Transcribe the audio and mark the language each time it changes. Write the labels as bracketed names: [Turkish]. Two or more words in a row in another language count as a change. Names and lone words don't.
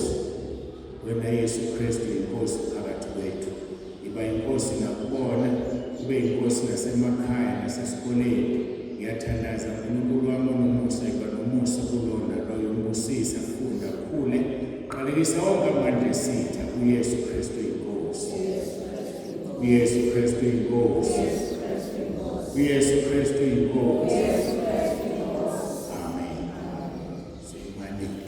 [Zulu] Wena Yesu Kristu inkosi phakathi kwethu. Iba inkosi nakubona, ube inkosi nasemakhaya nasesikoleni. Ngiyathandaza uNkulunkulu wami nomusa, iba nomusa kulona loyo umbusisa, funda khule. Qalekisa wonke amandla esitha uYesu Kristu inkosi. uYesu Kristu inkosi. uYesu Kristu inkosi. Amen. Amen.